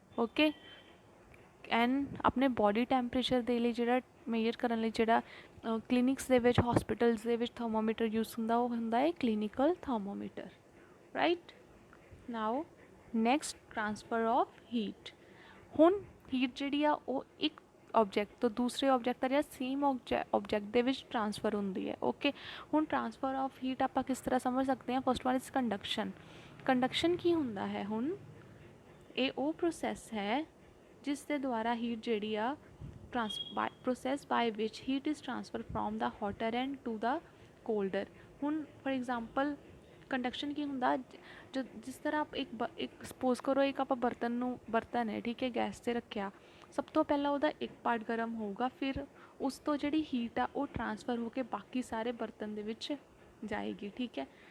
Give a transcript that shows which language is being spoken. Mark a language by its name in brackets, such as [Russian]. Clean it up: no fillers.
[Punjabi] Okay, and ਆਪਣੇ body temperature ਦੇ ਲਈ ਜਿਹੜਾ ਮੇਜਰ ਕਰਨ ਲਈ ਜਿਹੜਾ ਕਲੀਨਿਕਸ ਦੇ ਵਿੱਚ, ਹੌਸਪੀਟਲਸ ਦੇ ਵਿੱਚ ਥਰਮੋਮੀਟਰ ਯੂਜ਼ ਹੁੰਦਾ ਉਹ ਹੁੰਦਾ ਹੈ clinical thermometer, right. [English] Now next transfer of heat. [Punjabi] ਹੁਣ ਹੀਟ ਜਿਹੜੀ ਆ ਉਹ ਇੱਕ ਆਬਜੈਕਟ ਤੋਂ ਦੂਸਰੇ ਆਬਜੈਕਟ ਦਾ ਜਾਂ ਸੇਮ ਆਬਜੈਕਟ ਦੇ ਵਿੱਚ ਟ੍ਰਾਂਸਫਰ ਹੁੰਦੀ ਹੈ। ਓਕੇ, ਹੁਣ ਟ੍ਰਾਂਸਫਰ ਆਫ ਹੀਟ ਆਪਾਂ ਕਿਸ ਤਰ੍ਹਾਂ ਸਮਝ ਸਕਦੇ ਹਾਂ? [English] First one is conduction. [Punjabi] Conduction ਕੀ ਹੁੰਦਾ ਹੈ? ਹੁਣ ਇਹ ਉਹ ਪ੍ਰੋਸੈਸ ਹੈ ਜਿਸ ਦੇ ਦੁਆਰਾ ਹੀਟ ਜਿਹੜੀ ਆ [English] process by which heat is transferred from the hotter end to the colder। [Punjabi] ਹੁਣ [English] for example [Punjabi] ਕੰਡਕਸ਼ਨ ਕੀ ਹੁੰਦਾ? ਜਿਸ ਤਰ੍ਹਾਂ ਇੱਕ ਸਪੋਜ਼ ਕਰੋ ਇੱਕ ਆਪਾਂ ਬਰਤਨ ਹੈ, ਠੀਕ ਹੈ, ਗੈਸ 'ਤੇ ਰੱਖਿਆ, ਸਭ ਤੋਂ ਪਹਿਲਾਂ ਉਹਦਾ ਇੱਕ ਪਾਰਟ ਗਰਮ ਹੋਊਗਾ, ਫਿਰ ਉਸ ਤੋਂ ਜਿਹੜੀ ਹੀਟ ਆ ਉਹ ਟ੍ਰਾਂਸਫਰ ਹੋ ਕੇ ਬਾਕੀ ਸਾਰੇ ਬਰਤਨ ਦੇ ਵਿੱਚ ਜਾਏਗੀ, ਠੀਕ ਹੈ।